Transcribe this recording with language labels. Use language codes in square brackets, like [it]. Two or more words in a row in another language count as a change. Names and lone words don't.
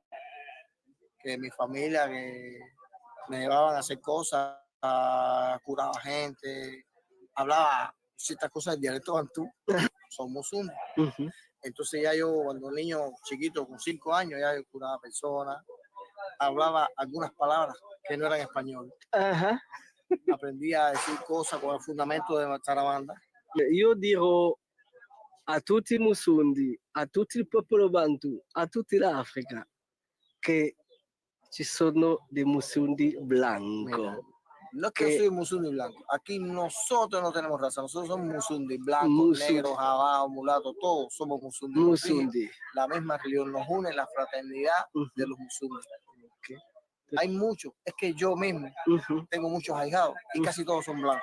[es] Que mi familia que me llevaban a hacer cosas, curaba gente, hablaba ciertas cosas del dialecto bantú, somos unos. Entonces ya yo cuando niño chiquito con 5 años ya yo curaba personas, hablaba algunas palabras que no eran español. Aprendí a decir cosas con el fundamento de nuestra banda. [it] Io dirò a tutti i Musundi, a tutto il popolo Bantu, a tutta l'Africa che ci sono dei Musundi blanco. [es] No es que soy musundi blanco. Aquí nosotros no tenemos raza. Nosotros somos musundi blancos, negros, jabados, mulatos, todos somos musundi. Musundi. La misma religión nos une, la fraternidad de los musundi. Hay muchos. Es que yo mismo tengo muchos ahijados y casi todos son blancos.